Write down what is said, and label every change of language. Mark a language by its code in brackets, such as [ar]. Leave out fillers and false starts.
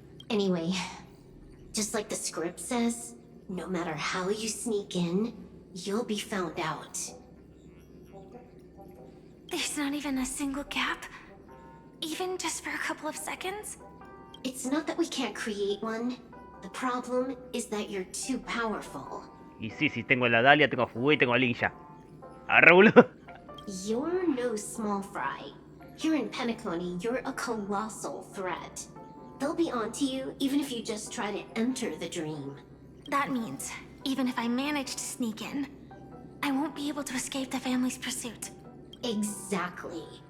[en] Anyway, just like the script says, no matter how you sneak in, you'll be found out. There's not even a single gap? Even just for a couple of seconds? It's not that we can't create one. The problem is that you're too powerful. [es] Y sí, si tengo la Dalia, tengo a Fugu y tengo a Linsha. Arre, boludo. [en] You're no small fry. Here in Penacony, you're a colossal threat. They'll be onto you even if you just try to enter the dream. That means, even if I manage to sneak in, I won't be able to escape the family's pursuit. Exactly.